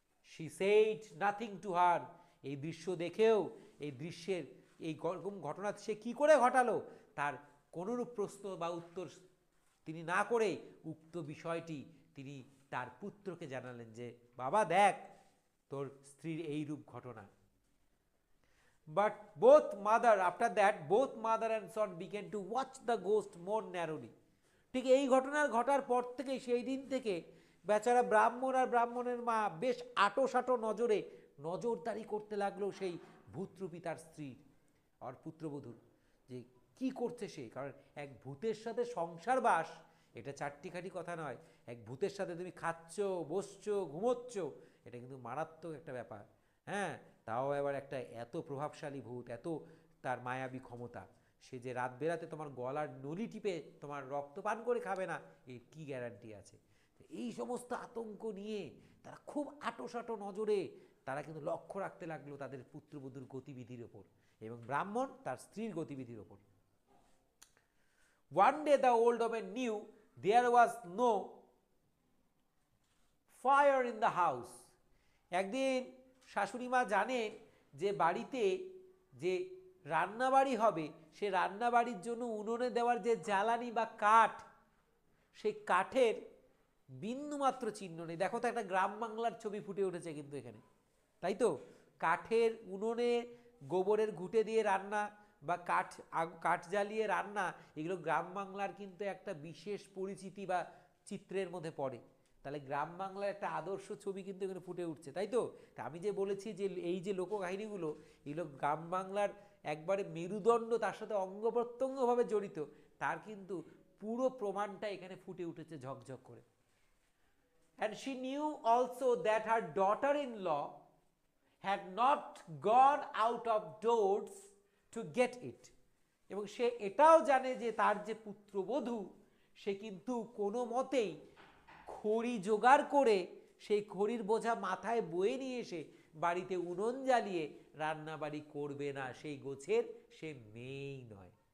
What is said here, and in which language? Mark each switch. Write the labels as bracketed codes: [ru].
[en] She said nothing to her, [bn] এই দৃশ্য দেখেও, এই দৃশ্যের এই ঘটনা সে কি করে ঘটালো তার কোনরূপ প্রশ্ন বা উত্তর তিনি না করে উক্ত বিষয়টি তিনি তার পুত্রকে জানালেন যে বাবা দেখ তোর স্ত্রীর এই রূপ ঘটনা। [en] But both mother, after that, both mother and son began to watch the ghost more narrowly. [bn] ঠিক এই ঘটনার ঘটার পর থেকে, সেই দিন থেকে বেচারা ব্রাহ্মণ আর ব্রাহ্মণের মা বেশ আটোসাটো নজরে নজরদারি করতে লাগলো সেই ভূতরূপী তার স্ত্রীর আর পুত্রবধূর, যে কি করছে সে। কারণ এক ভূতের সাথে সংসার বাস এটা চারটিখাটি কথা নয়। এক ভূতের সাথে তুমি খাচ্ছ, বসছো, ঘুমোচ্ছ, এটা কিন্তু মারাত্মক একটা ব্যাপার। হ্যাঁ, তাও এবার একটা এত প্রভাবশালী ভূত, এত তার মায়াবী ক্ষমতা, সে যে রাত বেরাতে তোমার গলার নলি টিপে তোমার রক্ত পান করে খাবে না, এর কি গ্যারান্টি আছে? এই সমস্ত আতঙ্ক নিয়ে তারা খুব আঁটোসাঁটো নজরে তারা কিন্তু লক্ষ্য রাখতে লাগলো তাদের পুত্রবধূর গতিবিধির ওপর এবং ব্রাহ্মণ তার স্ত্রীর গতিবিধির ওপর। [en] One day the old woman knew there was no fire in the house. [bn] একদিন শাশুড়ি মা জানেন যে বাড়িতে যে রান্নাবাড়ি হবে সে রান্নাবাড়ির জন্য উনুনে দেওয়ার যে জ্বালানি বা কাঠ, সেই কাঠের বিন্দুমাত্র চিহ্ন নেই। দেখো তো একটা গ্রাম বাংলার ছবি ফুটে উঠেছে কিন্তু এখানে, তাই তো? কাঠের উনুনে গোবরের ঘুঁটে দিয়ে রান্না বা কাঠ জ্বালিয়ে রান্না, এগুলো গ্রাম বাংলার কিন্তু একটা বিশেষ পরিচিতি বা চিত্রের মধ্যে পড়ে। তাহলে গ্রাম বাংলার একটা আদর্শ ছবি কিন্তু এখানে ফুটে উঠছে, তাই তো? আমি যে বলেছি যে এই যে লোককাহিনীগুলো, এগুলো গ্রাম বাংলার একবারে মেরুদণ্ড, তার সাথে অঙ্গ প্রত্যঙ্গভাবে জড়িত, তার কিন্তু পুরো প্রমাণটা এখানে ফুটে উঠেছে ঝকঝক করে। [en] And she knew also that her daughter-in-law had not gone out of doors to get it. [bn] এবং সে এটাও জানে যে তার যে পুত্রবধূ সে কিন্তু কোনো মতেই খড়ি জোগাড় করে সেই খড়ির বোঝা মাথায় বয়ে নিয়ে এসে বাড়িতে উনুন জ্বালিয়ে রান্নাবাড়ি করবে না, সেই গোছের সে মেয়েই নয়।